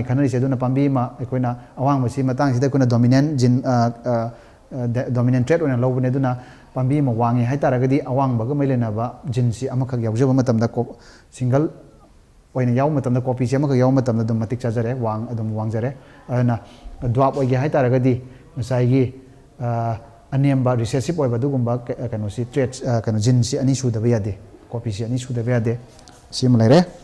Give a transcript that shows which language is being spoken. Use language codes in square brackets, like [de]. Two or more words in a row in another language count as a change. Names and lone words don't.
[mni] खनरिसे अदुना पांबी मा अखोइना अवांगबसी मतंग सिदा अखोइना [en] dominant gene dominant trait [mni] ओइना लौबने अदुना पांबी मा वांगी हाय तारगदि अवांगबगा मैलेनाबा जिनसी अमखक यावजब मतमदा को सिंगल ओइना याव मतमदा कॉपी से अमखक याव मतमदा दम मतिक चाजरे अदम वांगजरे अना ड्रॉप ओइगे हाय तारगदि ngसाइगी अनेम्बा रिसेसिव ओइबा दुगुंबा कनोसी ट्रेट कनो जिनसी अनि सुदबा यादे कॉपी से अनि सुदबा यादे सिम लेरे